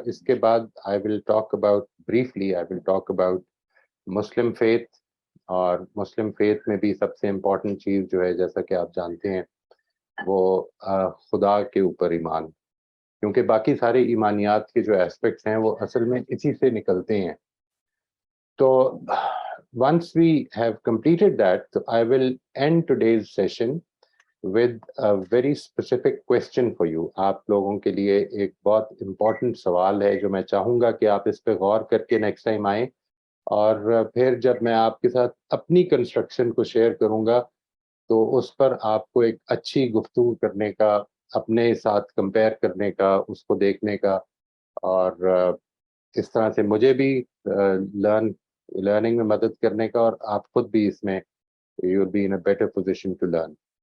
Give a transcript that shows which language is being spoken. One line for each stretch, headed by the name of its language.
Hindi: इसके बाद
English: I will talk about briefly, I will talk about Muslim faith.
Hindi: और मुस्लिम faith में भी सबसे इम्पोर्टेंट चीज़ जो है, जैसा कि आप जानते हैं, वो खुदा के ऊपर ईमान, क्योंकि बाकी सारे ईमानियात के जो एस्पेक्ट्स हैं वो असल में इसी से निकलते हैं।
English: तो once we have completed that, I will end today's session with a very specific question for you.
Hindi: आप लोगों के लिए एक बहुत important सवाल है जो मैं चाहूँगा कि आप इस पे गौर करके नेक्स्ट टाइम आएँ, और फिर जब मैं आपके साथ अपनी कंस्ट्रक्शन को शेयर करूँगा तो उस पर आपको एक अच्छी गुफ्तगू करने का, अपने साथ कंपेयर करने का, उसको देखने का, और इस तरह से मुझे भी लर्निंग में मदद करने का, और आप खुद भी इसमें
English: You will be in a better position to learn.